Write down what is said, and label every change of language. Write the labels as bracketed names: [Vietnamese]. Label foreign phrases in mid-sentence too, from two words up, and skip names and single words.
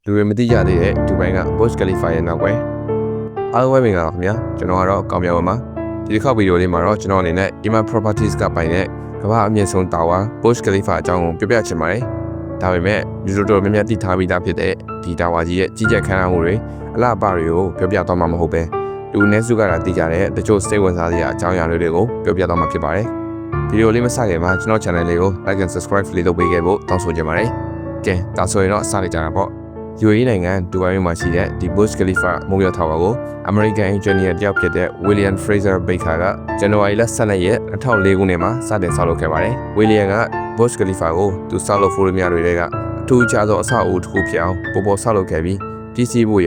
[Burmese] လူတွေမသိကြသေးတဲ့ဒူဘိုင်းက Burj Khalifa ရဲ့နောက်ပဲအားလုံးပဲမင်္ဂလာပါခင်ဗျာကျွန်တော်ကတော့ကောင်းမြောင်ပါမှာဒီတစ်ခေါက်ဗီဒီယိုလေးမှာတော့ကျွန်တော်အနေနဲ့ Emaar Properties ကပိုင်တဲ့ကမ္ဘာအမြင့်ဆုံးတာဝါ Burj Khalifa အကြောင်းကိုပြောပြချင် ပါတယ်ဒါပေမဲ့လူတို့တော်များများသိထားပြီးသားဖြစ်တဲ့ဒီတာဝါကြီးရဲ့ကြီးကြပ်ခမ်းနားမှုတွေအလှပတွေကိုပြောပြသွားမှာမဟုတ်ပဲလူနည်းစုကသိကြ တဲ့တချို့စိတ်ဝင်စားစရာအကြောင်းအရာတွေကိုပြောပြသွားမှာဖြစ်ပါတယ်ဗီဒီယိုလေးမစခင်မှာကျွန်တော် channel လေးကို [English] like and subscribe [Burmese] လေးလုပ်ပေးခဲ့ဖို့တောင်းဆိုချင်ပါတယ်ကဲဒါဆိုရင်တော့စလိုက်ကြတာပေါ့UAE နိုင်ငံဒူဘိုင်းမှာရှိတဲ့ဒီ Burj Khalifa မုံရထာဝါကို [English] American engineer [Burmese] တယောက်ဖြစ်တဲ့ William Fraser Baker က ဇန်နဝါရီလ12ရက်2004ခုနှစ်မှာစတင်ဆောက်လုပ်ခဲ့ပါတယ်။ William က Burj Khalifa ကိုသူဆောက်လုပ်ဖို့ရများတွေကအထူးခြားသောအဆောက်အဦတစ်ခုဖြစ်အောင်ပေါ်ဆောက်လုပ်ခဲ့ပြီးပြည်စည်းဖို့